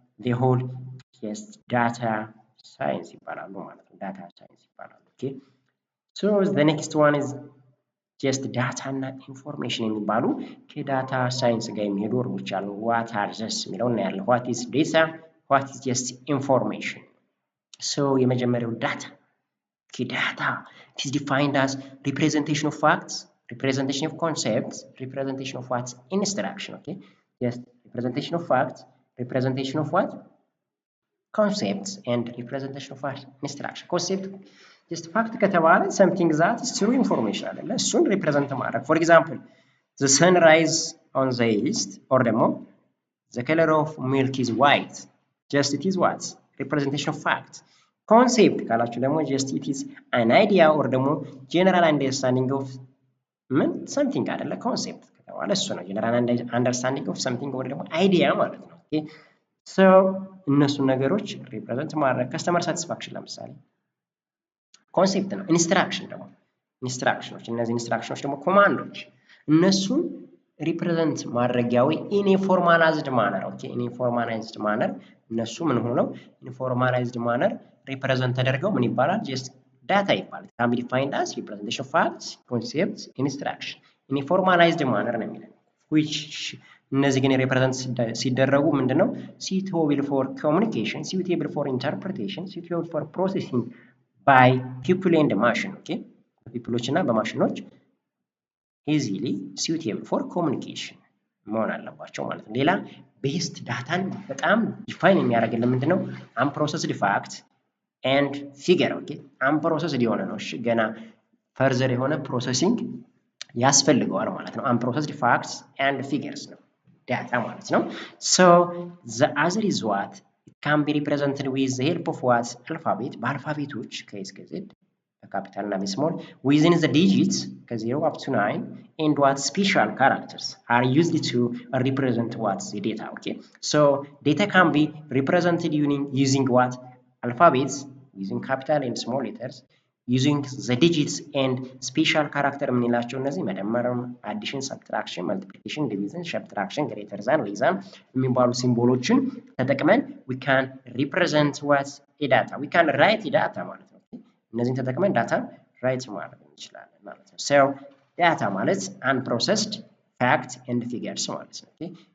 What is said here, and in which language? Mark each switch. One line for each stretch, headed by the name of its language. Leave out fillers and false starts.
Amharic: ዘ ሆል ጀስት ዳታ ሳይንስ ይባላሉ ማለት ነው። ዳታ ሳይንስ ይባላሉ። ኦኬ ሶ ዘ ኔክስት ዋን ኢዝ ጀስት ዳታ እና ኢንፎርሜሽን የሚባሉ ከዳታ ሳይንስ ጋር የሚሄዱ ወርዶች አሉ። ዋት አር ዘስ የሚለው እናያለን። ዋት ኢዝ ዴታ፣ ዋት ኢዝ ጀስት ኢንፎርሜሽን። ሶ የመጀመሪያው ዳታ ዳታ
English: it is defined as representation of facts, representation of concepts, representation of what? Instruction. Okay, yes, representation of facts, representation of what? Concepts and representation of what? Instruction. Concept just fact
Amharic: ከተባለ
English: something that is true information
Amharic: አይደለ? እሱን
English: represent
Amharic: ማድረግ።
English: For example, the sunrise on the east or ደግሞ the color of milk is white. Just it is what? Representation of fact. Concept ካላችሁ ደግሞ just it is an idea or ደግሞ general understanding of ምን something አይደለ?
Amharic: ኮንሴፕት ከተባለ እሱ ነው ጀነራል አንደርስታንዲንግ ኦፍ something ወይ ደግሞ አይዲያ ማለት ነው። ኦኬ ሶ እነሱን ነገሮች ሪፕሬዘንት ማድረግ። ከስተመር ሳቲስፋክሽን ለምሳሌ ኮንሴፕት ነው። ኢንስትራክሽን ደግሞ ኢንስትራክሽኖች፣ እነዚህ ኢንስትራክሽኖች ደግሞ ኮማንዶች፣ እነሱን ሪፕሬዘንት ማድረጊያዊ ኢን ፎርማላይዝድ ማነር። ኦኬ ኢን ፎርማላይዝድ ማነር እነሱ ምን ሆነው ኢንፎርማላይዝድ ማነር ሪፕሬዘንት ተደርገው ምን ይባላል? ጀስት ዳታ ይባላል።
English: can be defined as representation of facts, concepts, instruction in a formalized manner
Amharic: ነው የሚለው
English: which
Amharic: እነዚህ ግን ሪፕሬዘንት ሲደረጉ ምንድነው?
English: suitable for communication, suitable for interpretation, suitable for processing by people and machine.
Amharic: ኦኬ በፒፕሎች እና በማሽኖች
English: easily suitable for communication
Amharic: መሆን አለባቸው ማለት ነው። ሌላ ቤስት ዳታን በጣም ዲፋይን የሚያደርግልን ምንድነው?
English: unprocessed fact and figure.
Amharic: ኦኬ unprocessed የሆነ ነው። እሺ ገና ፈርዘር የሆነ ፕሮሰሲንግ ያስፈልገዋል ማለት ነው።
English: unprocessed facts and figures ነው ዳታ ማለት
Amharic: ነው።
English: so the other is what? it can be represented with the help of what alphabet
Amharic: በአልፋቤቶች ከኤ እስከ ዜድ በካፒታል እና በስሞል
English: within the digits ከ0 up to 9 and what special characters are used to represent what the data. Okay, so data can be represented using what alphabets, using capital and small letters, using the digits and special character
Amharic: የምንላቸው እነዚህ መደመርም አዲሽን ሰብትራክሽን መልቲፕሊኬሽን ዲቪዥን ሰብትራክሽን ግሬተር ዛን ሌዛን የሚባሉ ሲምቦሎችን ተጠቅመን
English: we can represent what a data, we can write a data ማለት ነው።
Amharic: እነዚህን ተጠቅመን ዳታ ራይት ማድረግ እንችላለን ማለት ነው።
English: so ዳታ ማለት unprocessed fact and figures ማለት ነው። ኦኬ